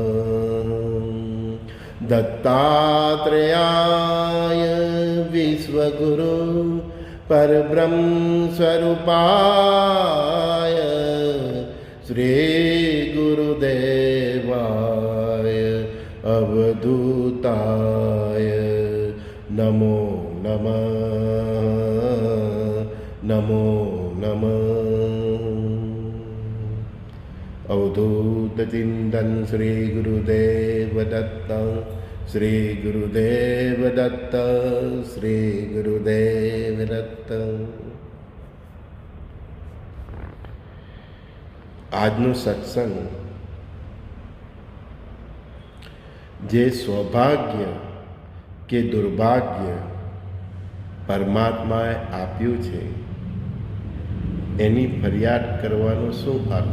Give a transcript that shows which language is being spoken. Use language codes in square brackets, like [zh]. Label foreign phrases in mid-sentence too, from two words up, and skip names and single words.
[sa] दत्तात्रेयाय विश्वगुरु परब्रह्म स्वरूपाय श्री गुरुदेवाय अवधूताय नमो नमः, नमो नमः। अवधूत चिंतन श्री गुरुदेव दत्त, श्री गुरुदेव दत्त, श्री गुरुदेव दत्त। [gu] આજનો સત્સંગ જે સૌભાગ્ય કે દુર્ભાગ્ય પરમાત્માએ આપ્યું છે એની ફરિયાદ કરવાનો શું અર્થ?